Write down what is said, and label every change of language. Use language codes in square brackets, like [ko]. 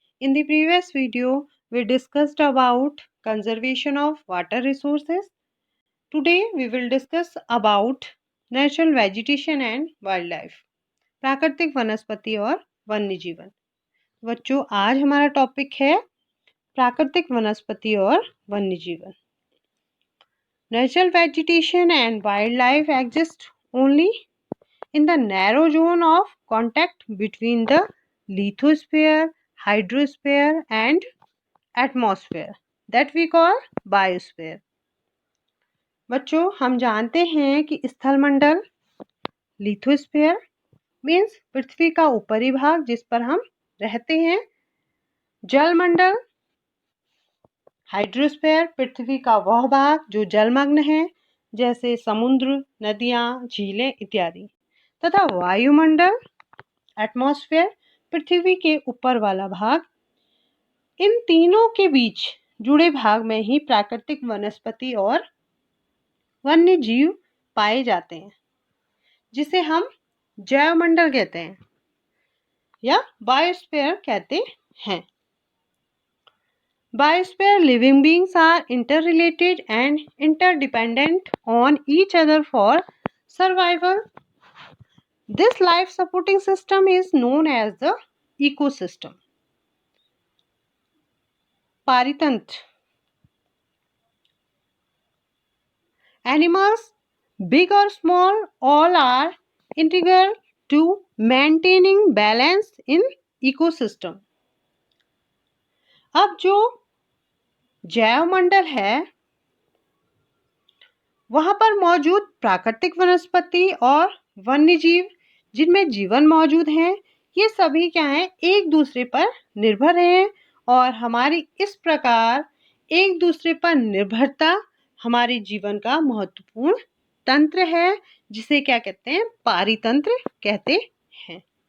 [en] In the previous video, we discussed about conservation of water resources. Today, we will discuss about natural vegetation and wildlife. [hi] प्राकृतिक वनस्पति और वन्य जीवन। बच्चों, आज हमारा टॉपिक है प्राकृतिक वनस्पति और वन्य जीवन। [en] Natural vegetation and wildlife exist only in the narrow zone of contact between the lithosphere, hydrosphere and atmosphere that we call biosphere. [hi] बच्चों, हम जानते हैं कि स्थलमंडल लिथोस्फीयर मीन्स पृथ्वी का ऊपरी भाग जिस पर हम रहते हैं, जलमंडल हाइड्रोस्फीयर पृथ्वी का वह भाग जो जलमग्न है जैसे समुद्र, नदियां, झीलें इत्यादि, तथा वायुमंडल एटमॉस्फेयर पृथ्वी के ऊपर वाला भाग। इन तीनों के बीच जुड़े भाग में ही प्राकृतिक वनस्पति और वन्य जीव पाए जाते हैं, जिसे हम जैवमंडल कहते हैं या बायोस्फीयर कहते हैं। [en] Biosphere living beings are interrelated and interdependent on each other for survival. This life supporting system is known as the ecosystem. पारितंत्र animals, big or small, all are integral to maintaining balance in ecosystem. [hi] अब जो जैवमंडल है वहां पर मौजूद प्राकृतिक वनस्पति और वन्य जीव जिनमें जीवन मौजूद है, ये सभी क्या हैं, एक दूसरे पर निर्भर हैं और हमारी इस प्रकार एक दूसरे पर निर्भरता हमारे जीवन का महत्वपूर्ण तंत्र है, जिसे क्या कहते हैं, पारितंत्र कहते हैं।